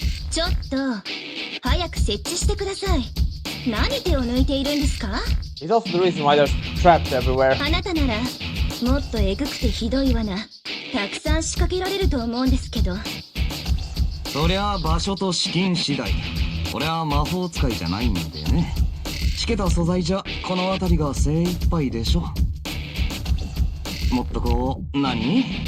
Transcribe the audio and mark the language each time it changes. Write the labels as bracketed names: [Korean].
[Japanese] ちょっと早く設置してください。何手を抜いているんですか？ [English] It's also the reason why there's traps everywhere. [Japanese] あなたならもっとえぐくてひどい罠たくさん仕掛けられると思うんですけど。そりゃ場所と資金次第。俺は魔法使いじゃないんでね。しけた素材じゃこの辺りが精一杯でしょ。もっとこう、何？